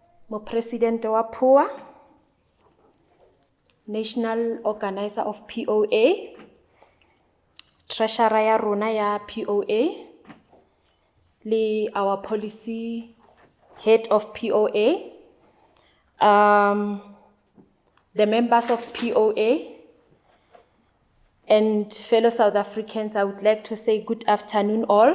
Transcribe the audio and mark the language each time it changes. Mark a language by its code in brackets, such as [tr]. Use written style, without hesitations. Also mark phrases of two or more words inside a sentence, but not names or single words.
[en] President wa POA, National Organizer of POA, Treasurer [st] ya rona ya [en] POA, our policy head of POA, the members of POA, and fellow South Africans, I would like to say good afternoon all.